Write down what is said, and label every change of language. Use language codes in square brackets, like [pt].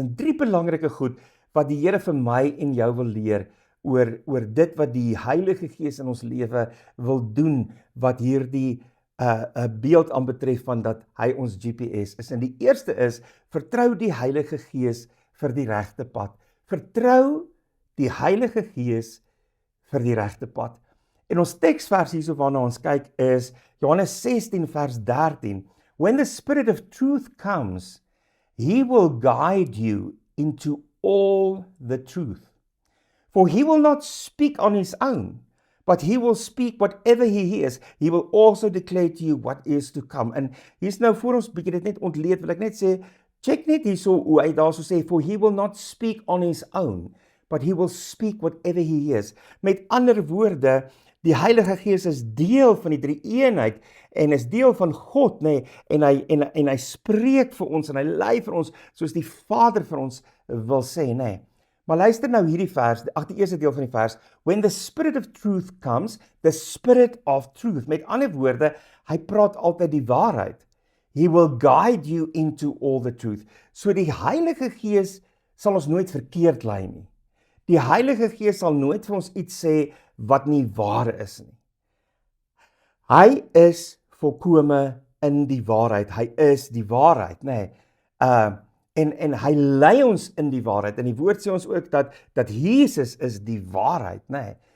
[af] En 3 belangrike goed wat die Here vir my en jou wil leer, oor dit wat die Heilige Gees in ons lewe wil doen, wat hierdie beeld aanbetref van dat hy ons GPS is. En die eerste is, vertrou die Heilige Gees vir die regte pad. Vertrou die Heilige Gees vir die regte pad. En ons teksvers hierso waarna ons kyk is Johannes 16 vers 13. [en] When the Spirit of truth comes, he will guide you into all the truth. For he will not speak on his own, but he will speak whatever he hears. He will also declare to you what is to come. [af] En hier's nou voor ons bietjie dit net ontleed, wil ek net sê, check net hierso hoe hy daarso sê, [en] for he will not speak on his own, but he will speak whatever he hears. [af] Met ander woorde, die Heilige Gees is deel van die drie-eenheid en is deel van God, nê, en hy spreek vir ons en hy lei vir ons soos die Vader vir ons wil sê, nê. Maar luister nou hierdie vers, die eerste deel van die vers, [en] when the Spirit of truth [af] comes, the Spirit of truth. Met ander woorde, hy praat altyd die waarheid. [en] He will guide you into all the truth. [af] So die Heilige Gees sal ons nooit verkeerd lei nie. Die Heilige Gees sal nooit vir ons iets sê wat nie waar is nie. Hy is volkome in die waarheid. Hy is die waarheid, nê. En hy lei ons in die waarheid. En die woord sê ons ook dat Jesus is die waarheid, nê.